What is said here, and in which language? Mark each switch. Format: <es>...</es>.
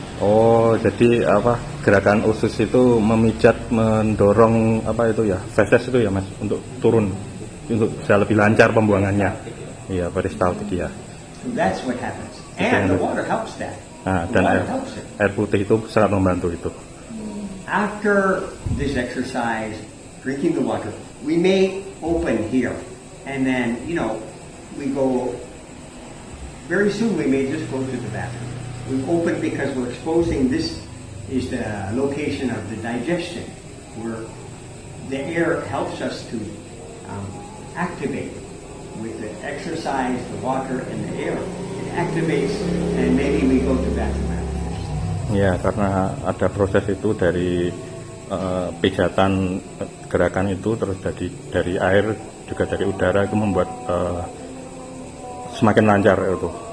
<id>Oh, jadi apa gerakan usus itu memijat, mendorong apa itu ya, feses itu ya mas, untuk turun, untuk bisa lebih lancar pembuangannya. Iya, peristaltik ya.</id> <en>So that's what happens, and the water helps that.</en> <id>Nah,</id> <en>The</en> <id>dan</id> <en>water helps it.</en> <id>air putih itu sangat membantu itu.</id> <en>After this exercise, drinking the water, we may open here, and then we go. Very soon, we may just go to the bathroom. We open because we're exposing. This is the location of the digestion, where the air helps us to activate with the exercise, the water, and the air. It activates, and maybe we go to the bathroom after this.</en> <id>Ya, karena ada proses itu dari pijatan, gerakan itu terus dari air juga dari udara, itu membuat semakin lancar itu.</id>